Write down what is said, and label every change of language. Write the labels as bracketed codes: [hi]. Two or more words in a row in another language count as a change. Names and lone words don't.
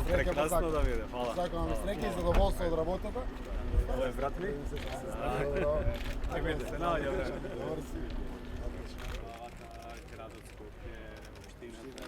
[mk] ќе Красно да биде, фала. Сакам ви среќа и задоволство од работата. [sr] Ovo je brat mi? Tako vidite, se nađe vreme. [mk] Добар си. Градот Скопје, општина.